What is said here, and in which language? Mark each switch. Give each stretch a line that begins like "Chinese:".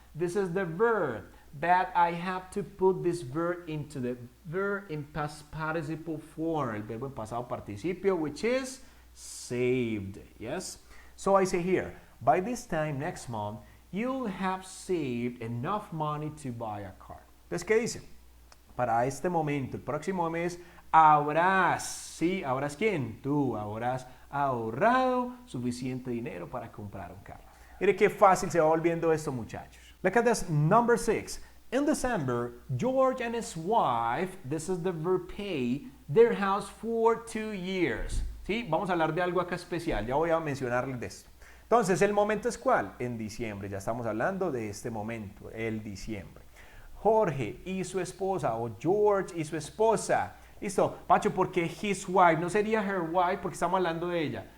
English: This is the verb, but I have to put this verb into the verb in past participle form,
Spanish: el verbo en pasado participio,
English: which is saved, yes? So I say here, by this time next month, you'll have saved enough money to buy a car.
Spanish: Entonces, ¿qué dice? Para este momento, el próximo mes, habrás, ¿sí? ¿Habrás quién? Tú habrás ahorrado suficiente dinero para comprar un carro. Mire qué fácil se va volviendo esto, muchachos.
English: Look at this, number 6. In December, George and his wife, this is the verb pay, their house for 2 years.
Spanish: ¿Sí? Vamos a hablar de algo acá especial, ya voy a mencionarles de esto. Entonces, ¿el momento es cuál? En diciembre, ya estamos hablando de este momento, el diciembre. Jorge y su esposa, o George y su esposa. Listo, Pacho, ¿por qué his wife? No sería her wife porque estamos hablando de ella.